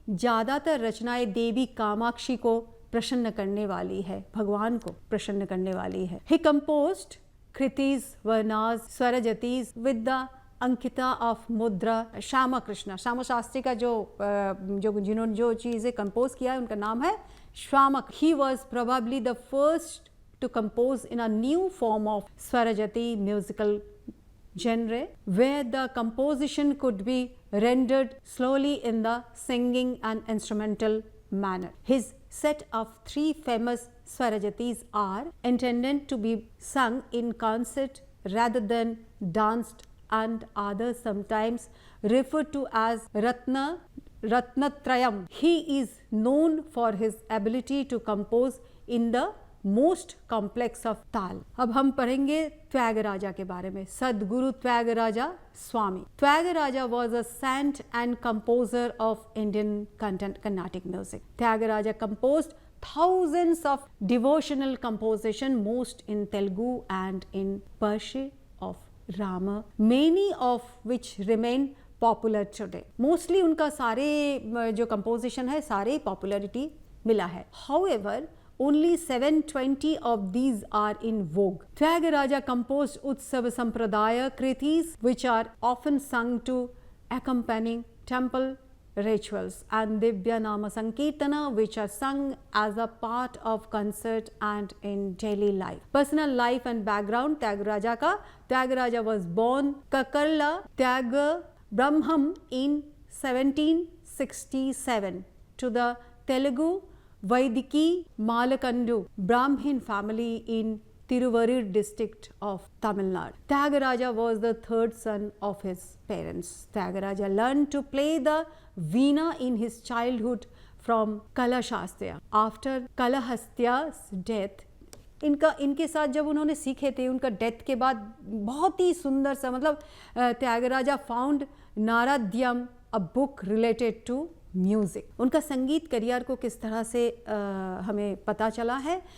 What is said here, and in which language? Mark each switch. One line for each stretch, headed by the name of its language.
Hindi: ज़्यादातर रचनाएं देवी कामाक्षी को प्रसन्न करने वाली है, भगवान को प्रसन्न करने वाली है।
English: He composed kritis, varnas, swarajatis with the ankita of mudra.
Hindi: श्यामा कृष्ण, श्यामा शास्त्री का जिन्होंने जो चीज़ें कंपोज किया है उनका नाम है Shyama.
English: He was probably the first to compose in a new form of Swarajati musical genre, where the composition could be rendered slowly in the singing and instrumental manner. His set of 3 famous Swarajatis are intended to be sung in concert rather than danced, and others sometimes referred to as Ratnatrayam. He is known for his ability to compose in the most complex of tala.
Hindi: अब हम पढ़ेंगे त्यागराजा के बारे में। सदगुरु त्यागराजा स्वामी।
English: Tyagaraja was a saint and composer of Indian Carnatic music. Tyagaraja composed thousands of devotional composition, most in Telugu and in Persian of Rama, many of which remain popular today.
Hindi: Mostly उनका सारे जो composition है सारे popularity मिला है।
English: However, only 720 of these are in vogue. Tyagaraja composed Utsava Sampradaya kritis, which are often sung to accompanying temple rituals, and Divya Nama Sankirtana, which are sung as a part of concert and in daily life. Personal life and background Tyagaraja ka. Tyagaraja was born Kakarla Tyaga Brahmam in 1767 to the Telugu Vaidiki Malakandu Brahmin family in Tiruvarur district of Tamil Nadu. Tyagaraja was the third son of his parents. Tyagaraja learned to play the veena in his childhood from Kalahastya. After Kalahastya's death,
Hindi: इनके साथ जब उन्होंने सीखे थे, उनका death के बाद बहुत ही सुंदर सा, मतलब
English: Tyagaraja found Naradiyam, a book related to music.
Hindi: उनका संगीत करियर को किस तरह से हमें पता चला है।